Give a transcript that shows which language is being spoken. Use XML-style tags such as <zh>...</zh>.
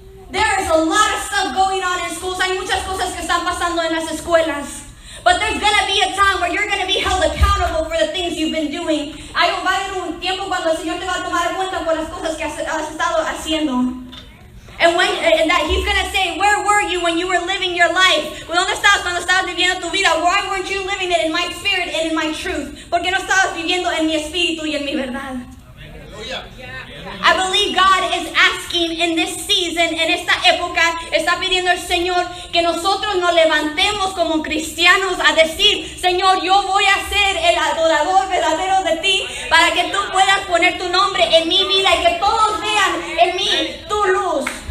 <en>There is a lot of stuff going on in schools.</en> <es>Hay muchas cosas que están pasando en las escuelas.</es> <en>But there's going to be a time where you're going to be held accountable for the things you've been doing.</en> <es>Va a haber un tiempo cuando el Señor te va a tomar cuenta por las cosas que has estado haciendo.</es> <en>And that He's going to say, where were you when you were living your life?</en> <es>¿Dónde estabas cuando estabas viviendo tu vida?</es> <en>Why weren't you living it in my spirit and in my truth?</en> <es>¿Por qué no estabas viviendo en mi espíritu y en mi verdad?</es> <en>I believe God is asking in this season,</en> <es>en esta época, está pidiendo el Señor que nosotros nos levantemos como cristianos a decir: Señor, yo voy a ser el adorador verdadero de ti, para que tú puedas poner tu nombre en mi vida y que todos vean en mí tu luz.</es>